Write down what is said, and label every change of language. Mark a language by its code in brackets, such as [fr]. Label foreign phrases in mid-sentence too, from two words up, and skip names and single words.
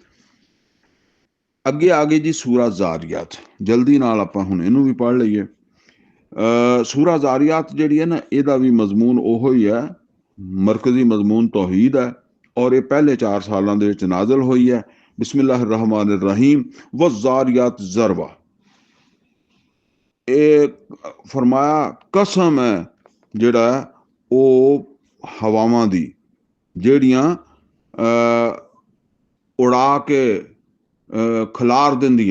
[pa] ਅੱਗੇ ਆ ਗਈ ਜੀ ਸੂਰਾ ਜ਼ਾਰੀਆਤ, ਜਲਦੀ ਨਾਲ ਆਪਾਂ ਹੁਣ ਇਹਨੂੰ ਵੀ ਪੜ੍ਹ ਲਈਏ। ਸੂਰਾ ਜ਼ਾਰੀਆਤ ਜਿਹੜੀ ਹੈ ਨਾ, ਇਹਦਾ ਵੀ ਮਜ਼ਮੂਨ ਉਹੋ ਹੀ ਹੈ, ਮਰਕਜ਼ੀ ਮਜ਼ਮੂਨ ਤੌਹੀਦ ਹੈ, ਔਰ ਇਹ ਪਹਿਲੇ 4 ਸਾਲਾਂ ਦੇ ਵਿੱਚ ਨਾਜ਼ਲ ਹੋਈ ਹੈ। [ar] بسم الله رحمن رحيم، والذاريات ذروا, [pa] ਇਹ ਫਰਮਾਇਆ ਕਸਮ ਹੈ ਜਿਹੜਾ ਉਹ ਹਵਾਵਾਂ ਦੀ ਜਿਹੜੀਆਂ ਉਡਾ ਕੇ ਖਿਲਾਰ ਦਿੰਦੀਆਂ।